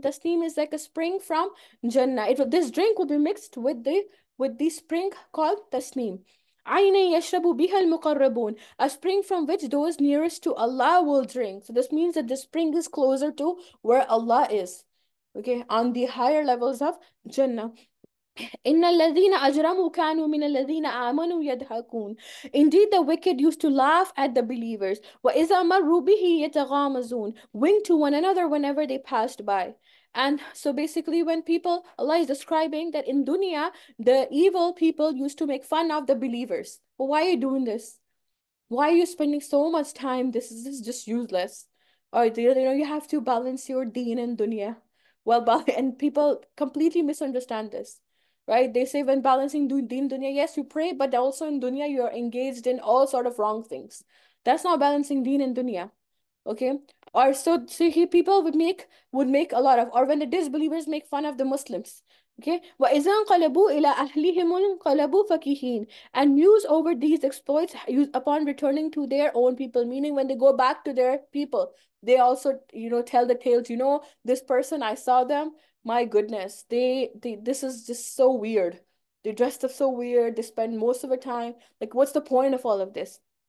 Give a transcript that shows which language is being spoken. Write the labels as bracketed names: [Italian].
[English] Tasneem is like a spring from Jannah. This drink will be mixed with the spring called tasneem. [Arabic] عَيْنًا يَشْرَبُ بِهَا الْمُقَرَّبُونَ. [English] A spring from which those nearest to Allah will drink. So this means that the spring is closer to where Allah is. Okay, on the higher levels of Jannah. [Arabic] إن الذين أجرموا كانوا من الذين آمنوا يضحكون. [English] Indeed, the wicked used to laugh at the believers. [Arabic] وإذا مروا به يتغامزون. [English] Wink to one another whenever they passed by. And so basically, when people, Allah is describing that in dunya, the evil people used to make fun of the believers. Well, why are you doing this? Why are you spending so much time? This is just useless. Or you have to balance your deen and dunya. Well, and people completely misunderstand this, right? They say when balancing deen dunya, yes, you pray, but also in dunya you're engaged in all sort of wrong things. That's not balancing deen and dunya. Okay, or so see he people would make a lot of, or when the disbelievers make fun of the Muslims. [Arabic] Okay, وَإِذَا انقلبوا إلى أهلهم انقلبوا فكهين. [English] And muse over these exploits upon returning to their own people, meaning when they go back to their people, they also tell the tales. This person, I saw them, my goodness, they this is just so weird. They dressed up so weird, they spend most of the time, like, what's the point of all of this?